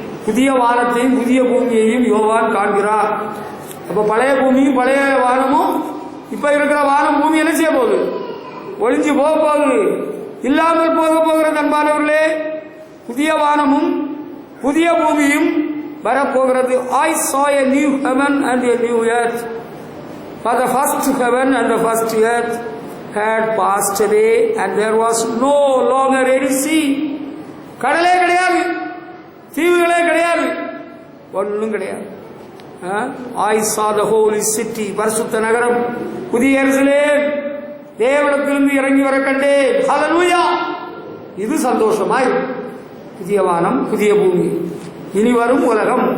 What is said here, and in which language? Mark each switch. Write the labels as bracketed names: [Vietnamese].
[Tamil] புதிய வானத்தையும் புதிய பூமியையும் யோவான் காண்கிறார். அப்ப பழைய பூமியும் பழைய வானமும் இப்ப இருக்கிற வானம் பூமி என்ன செய்ய போகுது? ஒளிஞ்சு போக போகுது, இல்லாமல் போக போகிறது. அன்பானவர்களே, புதிய வானமும் புதிய பூமியும் வரப்போகிறது. [English] I saw a new heaven and a new earth, for the first heaven and the first earth had passed away and there was no longer any sea. [Tamil] கடலே கிடையாது, தீவுகளே கிடையாது, ஒன்றும் கிடையாது. [English] I saw the holy city, [Tamil] பரிசுத்த நகரம் புதிய எருசலேம் தேவனிடத்திலிருந்து இறங்கி வர கண்டேன். ஹல்லேலூயா. இது சந்தோஷமாய் புதிய வானம் புதிய பூமி, இனி வரும் உலகம்.